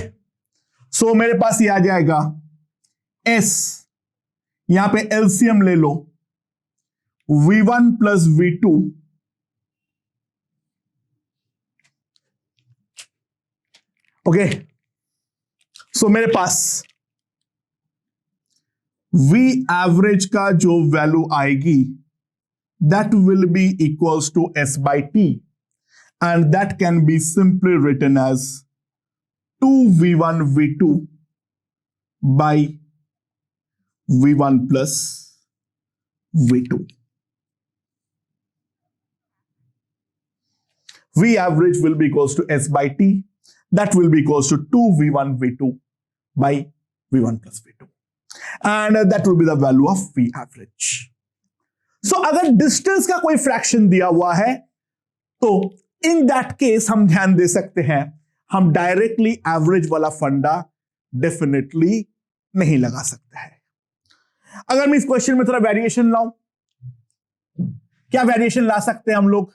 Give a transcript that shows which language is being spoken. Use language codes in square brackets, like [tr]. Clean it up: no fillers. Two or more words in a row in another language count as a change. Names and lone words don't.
[hi] सो मेरे पास ये आ जाएगा s, यहां पे एलसीएम ले लो, [en] v1 plus v2 okay. [hi] सो मेरे पास v एवरेज का जो वैल्यू आएगी [en] that will be equals to s by t, and that can be simply written as 2v1 v2 by v1 plus v2. v average will be equals to s by t, that will be equals to 2v1 v2 by v1 plus v2, and that will be the value of v average. [hi] So अगर डिस्टेंस का कोई फ्रैक्शन दिया हुआ है तो [en] in that case [hi] हम ध्यान दे सकते हैं, हम डायरेक्टली एवरेज वाला फंडा डेफिनेटली नहीं लगा सकते हैं। अगर मैं इस क्वेश्चन में थोड़ा वेरिएशन लाऊं, क्या वेरिएशन ला सकते हैं हम लोग?